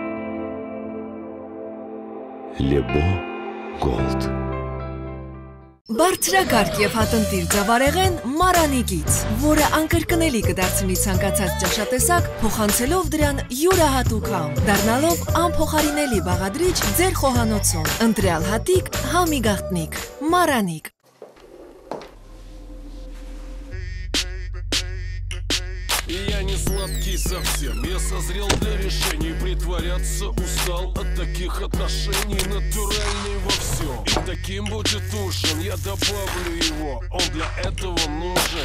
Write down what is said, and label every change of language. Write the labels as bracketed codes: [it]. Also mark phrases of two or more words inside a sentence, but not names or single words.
[hy] Лебо Голд. Բարձրակարգ եւ հատնտիր ձավարեղեն Մարանի գից, որը անկրկնելի կդարձնի ցանկացած ճաշատեսակ, փոխանցելով դրան յուրահատուկ համ, դառնալով անփոխարինելի բաղադրիչ ձեր խոհանոցում։ Ընտրյալ հատիկ, համի գաղտնիք, Մարանի։ [ru] Я не сладкий совсем, я созрел для решений. Притворяться устал от таких отношений. Натуральный во всем, и таким будет ужин. Я добавлю его, он для этого нужен.